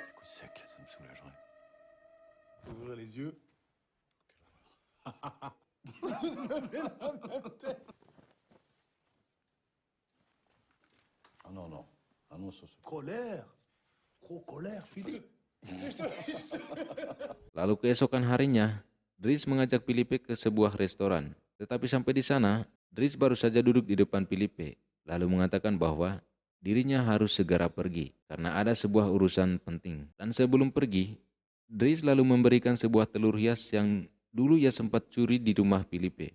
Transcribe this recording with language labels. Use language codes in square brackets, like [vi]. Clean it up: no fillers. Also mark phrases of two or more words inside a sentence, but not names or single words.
[fr] sec, ça me soulagerait. Faut ouvrir les yeux. Ah non, non. Ah non, ça c'est... Colère. Gros colère, Philippe. [id] Lalu keesokan harinya, Dries mengajak Filipe ke sebuah restoran. Tetapi sampai di sana, Dries baru saja duduk di depan Filipe, lalu mengatakan bahwa dirinya harus segera pergi karena ada sebuah urusan penting. Dan sebelum pergi, Dries lalu memberikan sebuah telur hias yang dulu ia sempat curi di rumah Filipe.